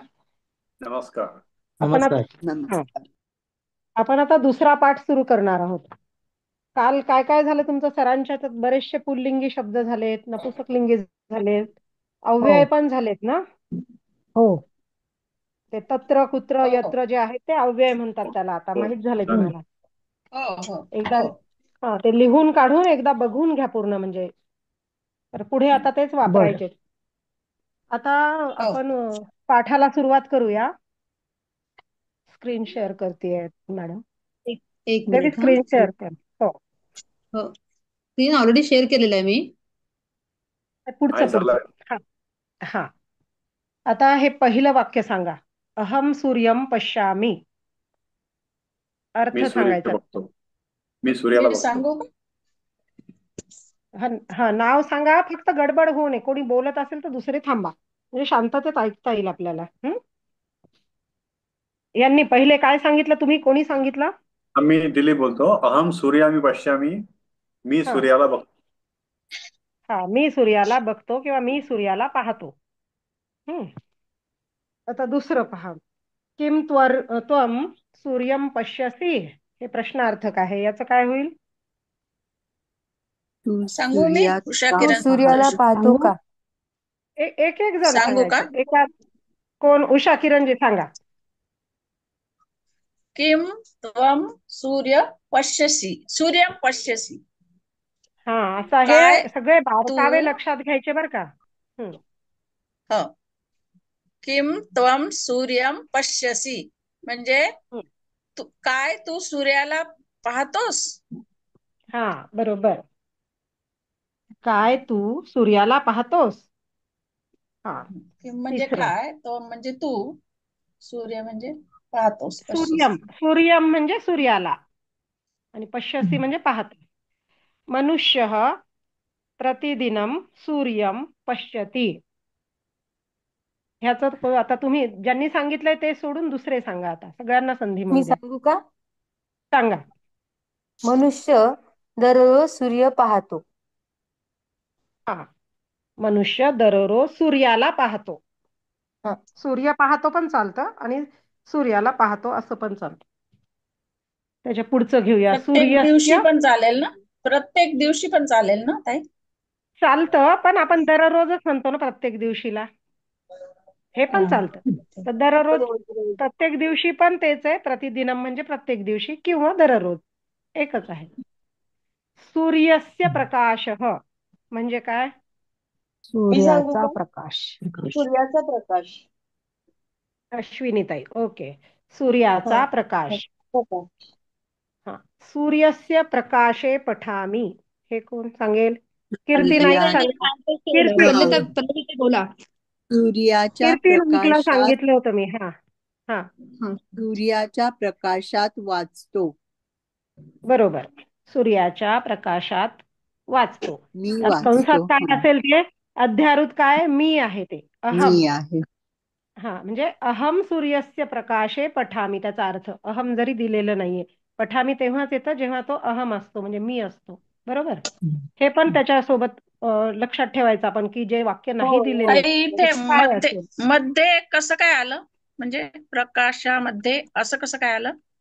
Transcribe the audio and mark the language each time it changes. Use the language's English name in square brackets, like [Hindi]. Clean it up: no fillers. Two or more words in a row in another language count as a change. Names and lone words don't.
[Marathi] नमस्कार. आपण नमस्कार. आता आपण आता दुसरा पाठ सुरू करणार आहोत. काल काय काय झालं तुमचं? सरांच्या याच्यात बरेचसे पुल्लिंगी शब्द झालेत, नपुसकलिंगी झालेत, हो अव्यय पण झालेत ना. हो. [Sanskrit] ते तत्र कुत्र [Marathi] हो यत्र जे आहेत ते अव्यय म्हणतात त्याला. आता हो, माहित झालंय हम्म. तुम्हाला. हो हो एकदा हो ते लिहून काढून एकदा बघून घ्या पूर्ण, म्हणजे तर पुढे आता तेच बरं. वापरायचे. आता हो. आपण पाठाला सुरुवात करूया. स्क्रीन शेअर करते मॅडम. एक एक देवी मिनिट हा. स्क्रीन शेअर कर. हो. हो, स्क्रीन ऑलरेडी शेअर केलेलं आहे मी. ते पुढचं आहे पुढचं. झालं. हा. हा. आता हे पहिलं वाक्य सांगा. [Sanskrit] अहम सूर्यम पश्यामी. [Marathi] अर्थ मी सूर्य सांगायचा. बघतो. मी सूर्याला मी बघतो. सांगू का? हा हा, नाव सांगा. फक्त गडबड होऊ नये. कोणी बोलत असेल तर दुसरे थांबा, म्हणजे शांततेत ऐकता येईल आपल्याला. यांनी पहिले काय सांगितलं? तुम्ही कोणी सांगितलं? मी दिलीप बोलतो. [Sanskrit] अहम सूर्यामी पश्यामी. [Marathi] मी हा सूर्याला बघतो. हा, मी सूर्याला बघतो किंवा मी सूर्याला पाहतो. हम्म. आता दुसरं पहा. [Sanskrit] किम त्वम सूर्यम पश्यसी. [Marathi] हे प्रश्नार्थक आहे. याचं काय होईल? तू सांगू मी? सूर्यात उषा तू किरण सूर्याला पाहतो सांगू? का? एक एक जण सांगू का? सांगायचं. एका कोण? उषा किरणजी सांगा. [Sanskrit] किम त्वम सूर्य पश्यसी, सूर्यम पश्यसी. [Marathi] हा, असं काय हे सगळे तू बारकावे लक्षात घ्यायचे बरं का. हो, [Sanskrit] किम त्वम सूर्यम पश्यसी [Marathi] म्हणजे हं. तू सूर्याला पाहतोस? हा, बरोबर. काय तू सूर्याला पाहतोस? हा. किम म्हणजे तिसरं. काय, त्वम म्हणजे तू, सूर्य म्हणजे पाहतोस, सूर्यम. पश्यसी. सूर्यम म्हणजे सूर्याला, आणि पश्यसी म्हणजे पाहतो. [Sanskrit] मनुष्य प्रतिदिनम सूर्यम पश्यति. [Marathi] ह्याचं आता तुम्ही ज्यांनी सांगितलंय ते सोडून दुसरे सांगा. आता सगळ्यांना संधी मी मिळू द्या. सांगू का? सांगा. मनुष्य दररोज सूर्य पाहतो. हा, मनुष्य दररोज सूर्याला पाहतो. हा. सूर्य पाहतो पण चालतं आणि सूर्याला पाहतो असं पण चालतं. त्याच्या पुढचं घेऊया. प्रत्येक दिवशी सूर्यस्य. पण चालेल ना? प्रत्येक दिवशी पण चालेल ना ताई? चालतं, पण आपण दररोजच म्हणतो ना प्रत्येक दिवशीला. हे पण हा. चालतं. तर दररोज, प्रत्येक दिवशी पण तेच आहे. [Sanskrit] प्रतिदिनम म्हणजे [Marathi] प्रत्येक दिवशी किंवा दररोज, एकच आहे. [Sanskrit] सूर्यस्य प्रकाशः [Marathi] म्हणजे काय? मी सांगू सूर्याचा का? प्रकाश. सूर्याचा प्रकाश. अश्विनीताई, ओके. हा. सूर्याचा प्रकाश. हो का? हा. [Sanskrit] सूर्यस्य प्रकाशे पठामी. [Marathi] हे कोण सांगेल? कीर्ती नाईक सूर्या सांग. कीर्ती. पल्लवी बोला. सूर्याच्या कीर्ती नाईकला प्रकाशात. सांगितलं होतं मी. हा हा, हा, सूर्याच्या प्रकाशात वाचतो. बरोबर. सूर्याच्या प्रकाशात वाचतो. मी त्यात कंसात वाचतो. काय हा, असेल ते? अध्यारूत काय? मी आहे ते. अहम. मी आहे. हा, म्हणजे [Sanskrit] अहम सूर्यस्य प्रकाशे पठामी. [Marathi] त्याचा अर्थ अहम जरी दिलेलं नाहीये, पठामी तेव्हाच येतं जेव्हा तो अहम असतो, म्हणजे मी असतो. बरोबर. हे पण त्याच्यासोबत लक्षात ठेवायचं आपण, की जे वाक्य नाही दिलेले ताई ते इथे काय मध्ये असेल. मध्ये कसं काय आलं? म्हणजे प्रकाशामध्ये असं कसं काय आलं?